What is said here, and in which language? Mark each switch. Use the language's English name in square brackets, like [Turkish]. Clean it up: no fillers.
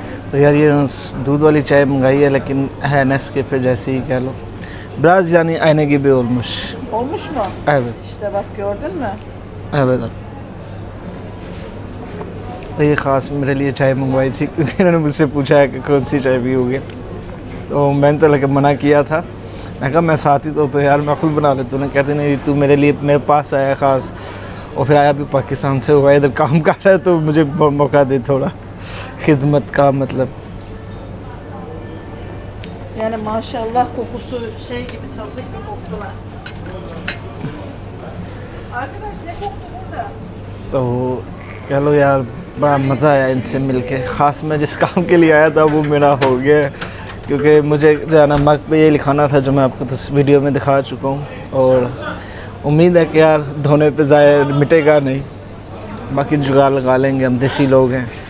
[Hindi] तो यार ये दूध वाली चाय मंगाई है, लेकिन है नेस्कैफे जैसी ही कह लो। [Turkish] Biraz yani aynı gibi olmuş. Olmuş mu? Evet. İşte bak gördün mü? Evet। [Hindi] तो ये ख़ास मेरे लिए चाय मंगवाई थी क्योंकि इन्होंने मुझसे पूछा है कि कौन सी चाय पियोगे, तो मैंने तो लगे मना किया था। मैं कहा मैं साथ ही तो यार मैं खुद बना लेता हूँ। ना कहते नहीं तू मेरे लिए मेरे पास आया ख़ास, और फिर आया भी पाकिस्तान से हुआ, इधर काम कर रहा है तो मुझे मौका दे थोड़ा खिदमत का मतलब। [Turkish] Yani maşallah kokusu şey gibi tazı gibi koktular. Arkadaş ne koktu burada? [Hindi] तो कह लो यार बड़ा मज़ा आया इनसे मिलके। ख़ास मैं जिस काम के लिए आया था वो मेरा हो गया, क्योंकि मुझे जो है ना मग पे ये लिखाना था जो मैं आपको तो वीडियो में दिखा चुका हूँ। और उम्मीद है कि यार धोने पे ज़ाया मिटेगा नहीं, बाकी जुगाड़ लगा लेंगे, हम देसी लोग हैं।